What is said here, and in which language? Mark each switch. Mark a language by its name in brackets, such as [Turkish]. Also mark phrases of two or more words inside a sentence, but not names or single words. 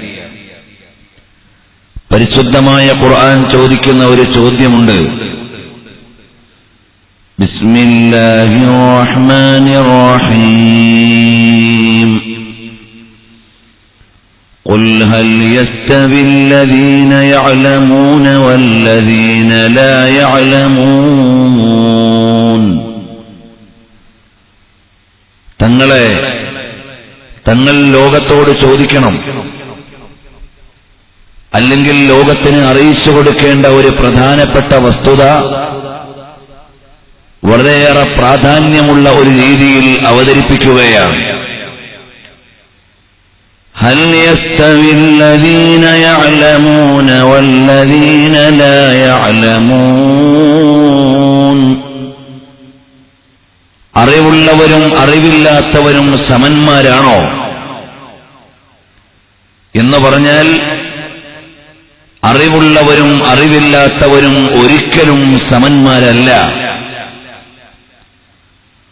[Malayalam] പരിശുദ്ധമായ ഖുർആൻ ചോദിക്കുന്ന ഒരു ചോദ്യമുണ്ട്. [Arabic] بسم الله الرحمن الرحيم. قل هل يستوي الذين يعلمون والذين لا يعلمون. [Malayalam] തങ്ങൾ ലോകത്തോട് ചോദിക്കണം, അല്ലെങ്കിൽ ലോകത്തിന് അറിയിച്ചു കൊടുക്കേണ്ട ഒരു പ്രധാനപ്പെട്ട വസ്തുത വളരെയേറെ പ്രാധാന്യമുള്ള ഒരു രീതിയിൽ അവതരിപ്പിക്കുകയാണ്. [Arabic] هل يستوي الذين يعلمون والذين لا يعلمون. [Malayalam] അറിവുള്ളവരും അറിവില്ലാത്തവരും സമന്മാരാണോ എന്ന് പറഞ്ഞാൽ, അറിവുള്ളവരും അറിവില്ലാത്തവരും ഒരിക്കലും സമന്മാരല്ല.